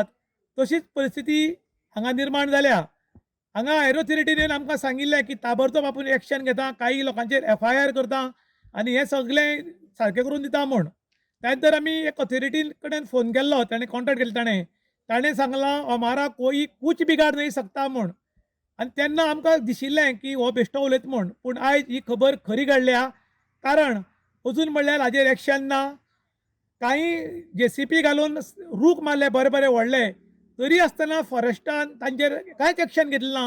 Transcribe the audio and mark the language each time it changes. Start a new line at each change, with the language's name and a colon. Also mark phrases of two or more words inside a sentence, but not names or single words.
Konkani: तशीच परिस्थिती हांगा निर्माण जाल्या. हांगा
English: higher authorityन
Konkani: आमकां सांगिल्लें की ताबडतोब आपूण एक्शन घेता, काही लोकांचेर FIR करता आनी हें सगळें सारकें करून दिता म्हूण. त्यानंतर आमी एक ऑथॉरिटी कडेन फोन केल्लो, ताणें कॉन्टेक्ट केलो ताणें सांगलां
Hindi: हमारा कोई कुछ बिगाड नहीं सकता
Konkani: म्हूण. आनी तेन्ना आमकां दिशिल्लें की हो बेश्टो उलयता म्हूण. पूण आयज ही खबर खरी घडल्या. कारण अजून म्हणल्यार हाजेर एक्शन ना. कांय JCB घालून रूख मारले बरे बरे व्हडले, तरी आसतना फॉरेस्टान तांचेर कांयच एक्शन घेतलें ना.